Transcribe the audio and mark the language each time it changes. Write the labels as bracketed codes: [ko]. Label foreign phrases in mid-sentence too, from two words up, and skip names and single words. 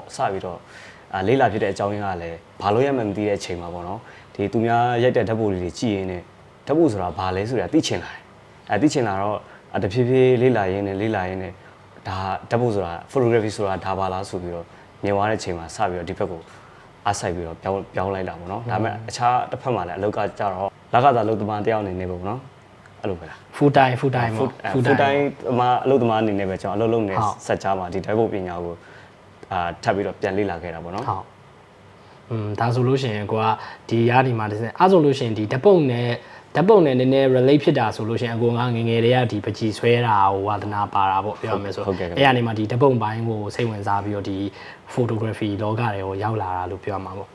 [my] စပြီးတော့လေးလာဖြစ်တဲ့အကြောင်းရင်းကလည်းဘာလို့ရမှမသိတဲ့အချိန်မှာပေါ့နော်ဒီသူများရိုက်တဲ့ဓာတ်ပုံတွေကြည့်ရင်းနဲ့ဓာတ်ပုံဆိုတာဘာလဲဆိုတာသိချင်လာတယ်သိချင်လာတော့တဖြည်းဖြည်းလေးလာရင်းနဲ့ဒါဓာတ်ပုံဆိုတာ photography ဆိုတာဒါပါလားဆိုပြီးတော့မြင်သွားတဲ့အချိန်မှာစပြီးတော့ဒီဘက်ကိုအားစိုက်ပြီးတော့ပြောင်းလိုက်တာပေါ့နော်ဒါပေမဲ့အခြားတစ်ဖက်မှာလည်းအလုပ်ကကြတော့လက်ကသာလုပ်သမားတယောက်အနေနဲ့ပေါ့နော်အဲ့လိုပဲလား [en] full time ပေါ့ full time [my] အလုပ်သမားအနေနဲ့ပဲကျွန်တော်အလုပ်လုပ်နေဆက်ကြားမှာဒီဓာတ်ပုံပညာကိုထပ်ပြီးတော့ပြန်လေ့လာခဲ့တာပေါ့နော် ဟုတ်ဒါဆိုလို့ရှိရင်ကိုကဒီကနေမှတစ်စက်အဲ့ဆိုလို့ရှိရင်ဒီဓာတ်ပုံနဲ့နည်းနည်း relate ဖြစ်တာဆိုလို့ရှိရင်အကိုငငယ်ငယ်တွေကဒီပကြီးဆွဲတာဟိုဝါသနာပါတာပေါ့ပြောရမယ်ဆိုအဲ့ရနေမှာဒီဓာတ်ပုံပိုင်းကိုစိတ်ဝင်စားပြီးတော့ဒီ photography လောကတွေကိုရောက်လာတာလို့ပြောရမှာပေါ့